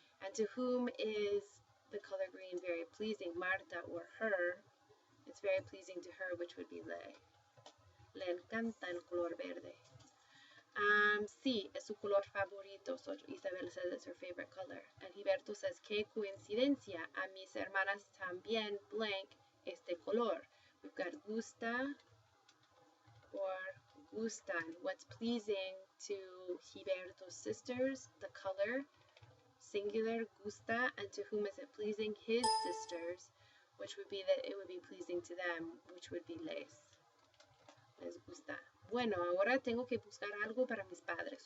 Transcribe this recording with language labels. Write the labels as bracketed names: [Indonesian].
[English] And to whom is the color green very pleasing? Marta or her. It's very pleasing to her, which would be le. [Spanish] Le encanta el color verde. Sí, es su color favorito. [English] So Isabel says it's her favorite color. And Gilberto says, qué coincidencia. [Spanish] A mis hermanas también blank este color. [English] We've got gusta or gustan. What's pleasing to Gilberto's sisters? The color, singular, gusta. And to whom is it pleasing? His sisters, which would be that it would be pleasing to them, which would be les. [Spanish] Les gusta. Bueno, ahora tengo que buscar algo para mis padres.